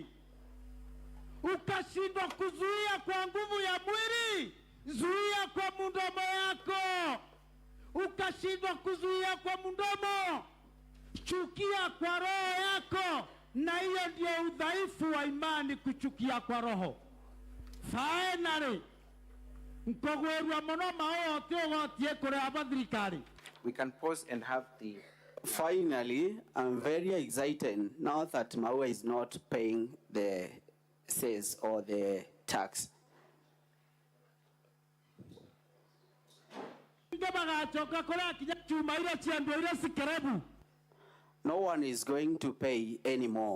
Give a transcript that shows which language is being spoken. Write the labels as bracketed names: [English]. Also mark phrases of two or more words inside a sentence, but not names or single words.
[Swahili] Ukashindwa kuzuia kwa nguvu ya mwili, zuia kwa mdomo yako. Ukashindwa kuzuia kwa mdomo, chukia kwa roho yako, na hiyo ndio udhaifu wa imani, kuchukia kwa roho. [Gusii] Finally, nkogwerwa mono mao tiogotie kure abathirikari. [English] We can pause and have the... Finally, I'm very excited now that Maua is not paying the cess or the tax. No one is going to pay anymore.